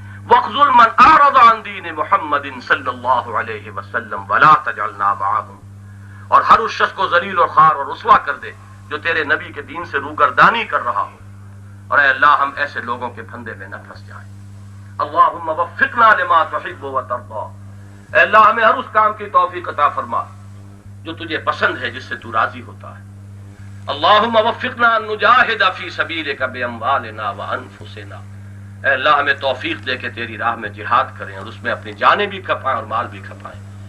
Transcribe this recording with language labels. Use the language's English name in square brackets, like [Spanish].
[Arabic] واخذل من اعرض عن دین محمد صلی اللہ علیہ وسلم ولا تجعلنا معهم. [Urdu] اور ہر اس شخص کو ذلیل اور خوار اور رسوا کر دے جو تیرے نبی کے دین سے روگردانی کر رہا ہو, اور اے اللہ ہم ایسے لوگوں کے پھندے میں نہ پھنس جائیں. [Arabic] اللہم وفقنا لما تحب وترضى. [Urdu] اے اللہ ہمیں ہر اس کام کی توفیق عطا فرما جو تجھے پسند ہے, جس سے تو راضی ہوتا ہے. [Arabic] اللہم وفقنا ان نجاہد فی سبیلک باموالنا وانفسنا. [Urdu] اے اللہ ہمیں توفیق دے کے تیری راہ میں جہاد کریں اور اس میں اپنی جانیں بھی کھپائیں اور مال بھی کھپائیں.